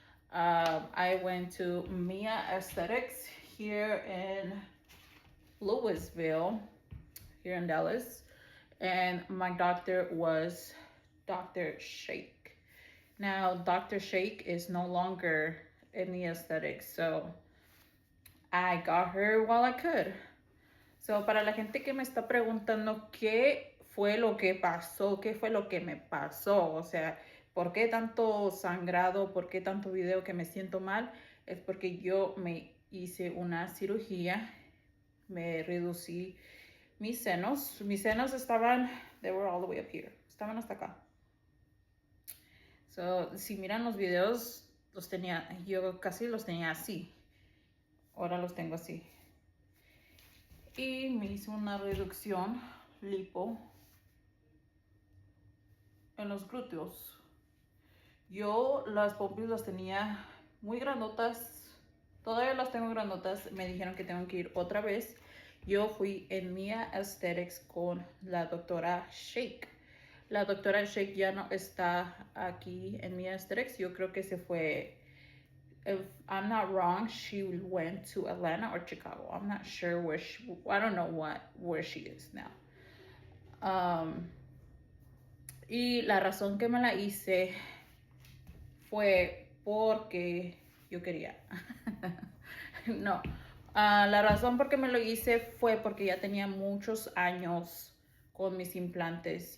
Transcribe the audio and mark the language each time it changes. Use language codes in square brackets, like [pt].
[en] I went to Mia Aesthetics here in Louisville, here in Dallas, and my doctor was Dr. Shake. Now, Dr. Shake is no longer in the aesthetics, so I got her while I could. [es] So, para la gente que me está preguntando qué fue lo que pasó, qué fue lo que me pasó, o sea, por qué tanto sangrado, por qué tanto video que me siento mal, es porque yo me hice una cirugía, me reducí mis senos. Mis senos estaban, [en] they were all the way up here, [es] estaban hasta acá. So, si miran los videos, los tenía, yo casi los tenía así. Ahora los tengo así. Y me hice una reducción lipo en los glúteos. Yo las pompis las tenía muy grandotas. Todavía las tengo grandotas. Me dijeron que tengo que ir otra vez. Yo fui en Mia Aesthetics con la doctora Shake. La doctora Shake ya no está aquí en Mia Aesthetics. Yo creo que se fue. [en] If I'm not wrong, she went to Atlanta or Chicago. I'm not sure where I don't know where she is now. [es] Y la razón que me la hice fue porque yo quería. No. La razón por qué me lo hice fue porque ya tenía muchos años con mis implantes.